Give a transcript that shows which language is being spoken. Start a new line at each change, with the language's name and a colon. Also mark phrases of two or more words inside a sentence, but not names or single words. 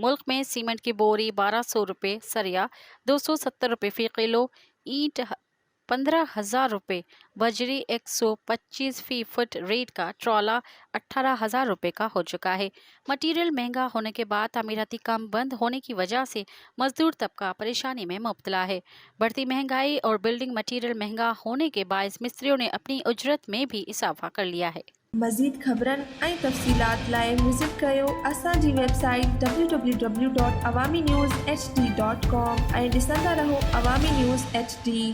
Urdu: ملک میں سیمنٹ کی بوری 1200 روپے، سریا 270 روپے فی کلو، اینٹ 15,000 روپے، بجری 125 فی فٹ ریٹ کا ٹرالا 18,000 روپے کا ہو چکا ہے۔ مٹیریل مہنگا ہونے کے بعد تعمیراتی کام بند ہونے کی وجہ سے مزدور طبقہ پریشانی میں مبتلا ہے۔ بڑھتی مہنگائی اور بلڈنگ مٹیریل مہنگا ہونے کے باعث مستریوں نے اپنی اجرت میں بھی اضافہ کر لیا ہے۔
Sindhi: مزید خبرن ऐं तफ़सीलात लाइ विज़िट कयो असांजी वेबसाइट www.awamiNewsHD.com ऐं ॾिसंदा रहो अवामी न्यूज़ HD।